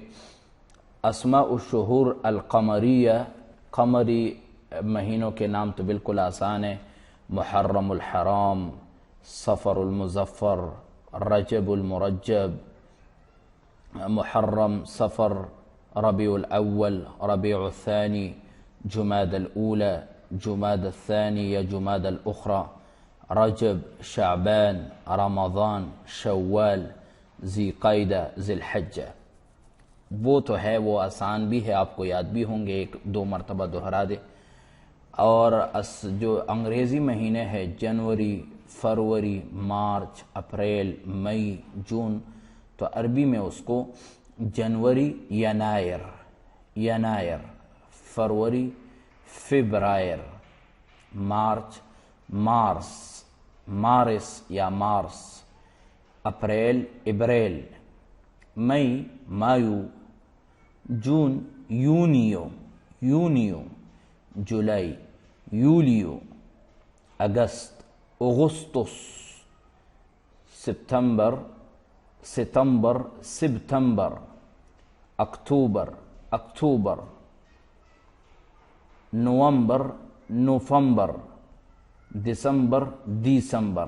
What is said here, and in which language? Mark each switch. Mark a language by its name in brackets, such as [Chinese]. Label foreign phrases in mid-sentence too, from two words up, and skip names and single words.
[Arabic] اسماء الشہور القمریہ، [Urdu] قمری مہینوں کے نام تو بالکل آسان ہے، محرم الحرام، صفر المظفر، رجب المرجب، محرم، صفر، ربیع الاول، ربیع الثانی، جماد الاولی، جماد الثانی یا جماد الاخری، رجب، شعبان، رمضان، شوال، ذی قعدہ، ذی الحجہ۔ وہ تو ہے، وہ آسان بھی ہے، آپ کو یاد بھی ہوں گے، ایک دو مرتبہ دہرا دے۔ اور جو انگریزی مہینے ہیں جنوری، فروری، مارچ، اپریل، مئی، جون، تو عربی میں اس کو جنوری، ینائر، فروری، فبرائر، مارچ، مارس یا مارس، اپریل، ابریل، مئی، مایو، جون، یونیو، جولائی، یولیو، اگست، اغسطس، سپتمبر، اکتوبر، نوفمبر، دسمبر۔